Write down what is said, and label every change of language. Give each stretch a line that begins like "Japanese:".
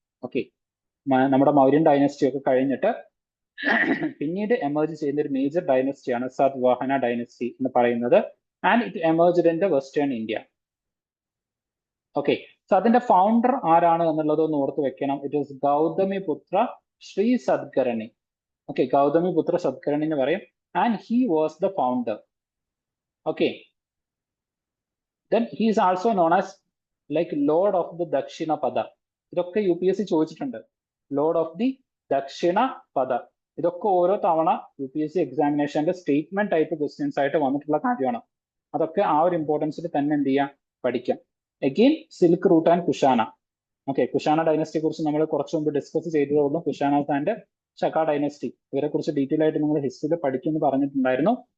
Malayalam: Okay, നമ്മുടെ Mauryan dynasty ഒക്കെ കഴിഞ്ഞിട്ട് പിന്നീട് എമർജ് ചെയ്യുന്ന ഒരു മേജർ ഡൈനസ്റ്റിയാണ് സദ്വാഹന ഡൈനസ്റ്റി എന്ന് പറയുന്നത്.
English: And it emerged in the western India.
Malayalam: Okay, so അതിന്റെ ഫൗണ്ടർ ആരാണ് എന്നുള്ളത് ഒന്ന് ഓർത്ത് വെക്കണം. ഇറ്റ് ഈസ് ഗൗതമി പുത്ര ശ്രീ സദ്കരണി. ഓക്കെ, ഗൗതമി പുത്ര സദ്കരണി എന്ന് പറയും.
English: And he was the founder. Okay, then he is also known as like Lord of the Dakshina Pada.
Malayalam: ഇതൊക്കെ UPSC ചോദിച്ചിട്ടുണ്ട്. ലോർഡ് ഓഫ് ദി ദക്ഷിണ പദ. ഇതൊക്കെ ഓരോ തവണ UPSC എക്സാമിനേഷന്റെ സ്റ്റേറ്റ്മെന്റ് ടൈപ്പ് ക്വസ്റ്റ്യൻസ് ആയിട്ട് വന്നിട്ടുള്ള കാര്യമാണ്. അതൊക്കെ ആ ഒരു ഇമ്പോർട്ടൻസിൽ തന്നെ എന്ത് ചെയ്യാം, പഠിക്കാം. Again silk route and Kushana. Okay, Kushana ഡൈനസ്റ്റിയെ കുറിച്ച് നമ്മൾ കുറച്ച് മുമ്പ് ഡിസ്കസ് ചെയ്തതേ ഉള്ളൂ. കുഷാനാസ് ആൻഡ് ഷക്ക ഡൈനസ്റ്റി ഇവരെ കുറിച്ച് ഡീറ്റെയിൽ ആയിട്ട് നിങ്ങൾ ഹിസ്റ്ററിയിൽ പഠിക്കുമെന്ന് പറഞ്ഞിട്ടുണ്ടായിരുന്നു.